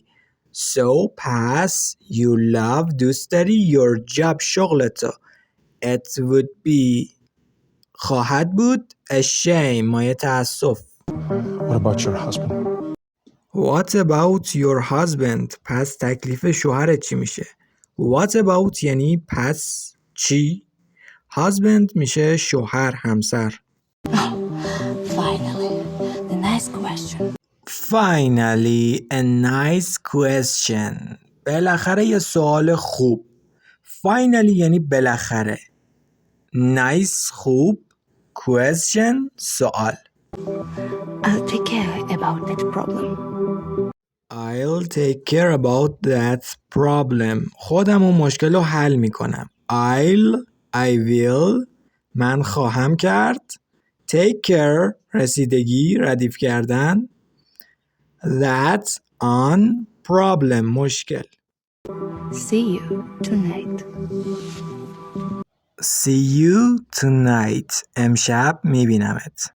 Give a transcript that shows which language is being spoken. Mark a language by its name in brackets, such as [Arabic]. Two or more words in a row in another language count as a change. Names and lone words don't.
[English] So پس you love [Persian] دوست داری [English] your job شغلتو. It would be [Persian] خواهد بود [English] a shame [Persian] مایه تأسف. [English] What about your husband? What about your husband? [Persian] پس تکلیف شوهرت چی میشه؟ [English] What about [Persian] یعنی پس چی؟ Husband میشه شوهر همسر. [English] Finally, the nice question. Finally, a nice question. [Persian] بالاخره یه سوال خوب. Finally یعنی بالاخره. Nice خوب. Question سوال. [English] I'll take care about that problem. I'll take care about that problem. [Persian] خودم اون مشکل رو حل میکنم. [English] I will [Persian] من خواهم کرد. [English] Take care [Persian] رسیدگی ردیف کردن. [English] That on problem مشکل. See you tonight. See you tonight [Persian] امشب میبینمت.